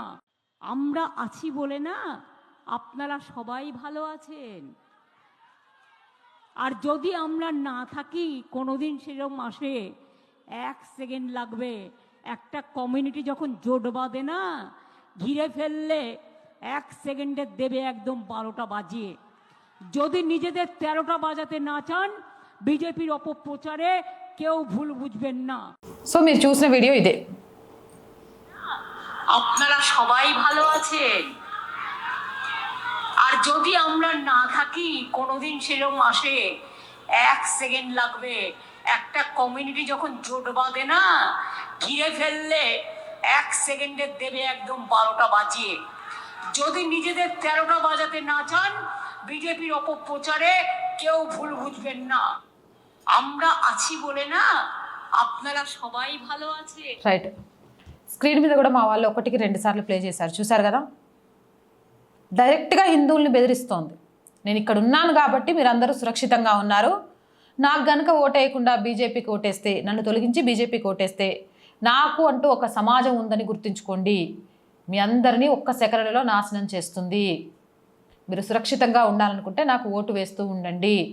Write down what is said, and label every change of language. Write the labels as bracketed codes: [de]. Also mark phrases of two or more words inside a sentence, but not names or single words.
[bn] আমরা আছি বলে না আপনারা সবাই ভালো আছেন, আর যদি আমরা না থাকি কোনোদিন সেরকম আসে 1 সেকেন্ড লাগবে একটা কমিউনিটি যখন জোট বাঁধে না ঘিরে ফেললে 1 সেকেন্ডে দেবে একদম 12টা বাজিয়ে। যদি নিজেদের 13টা বাজাতে না চান বিজেপির অপপ্রচারে কেউ ভুল বুঝবেন না। [te] సో మీరు చూసిన వీడియో ఇదే. [bn] আপনারা সবাই ভালো আছেন, আর যদি আমরা না থাকি কোনোদিন সেরকম আসে 1 সেকেন্ড লাগবে একটা কমিউনিটি যখন জোট বাঁধে না ঘিরে ফেললে 1 সেকেন্ডে দেবে একদম 12টা বাজিয়ে। যদি নিজেদের 13টা বাজাতে না চান বিজেপির অপপ্রচারে কেউ ভুল বুঝবেন না। আমরা আছি বলে না আপনারা সবাই ভালো আছেন। [te] రైట్. స్క్రీన్ మీద కూడా మా వాళ్ళు 1కి 2 సార్లు ప్లే చేశారు, చూసారు కదా. డైరెక్ట్గా హిందువుల్ని బెదిరిస్తోంది. నేను ఇక్కడ ఉన్నాను కాబట్టి మీరందరూ సురక్షితంగా ఉన్నారు, నాకు గనక ఓటేయకుండా బీజేపీకి ఓటేస్తే, నన్ను తొలగించి బీజేపీకి ఓటేస్తే నాకు అంటూ ఒక సమాజం ఉందని గుర్తుంచుకోండి, మీ అందరినీ ఒక్క సెకనులో నాశనం చేస్తుంది, మీరు సురక్షితంగా ఉండాలనుకుంటే నాకు ఓటు వేస్తూ ఉండండి.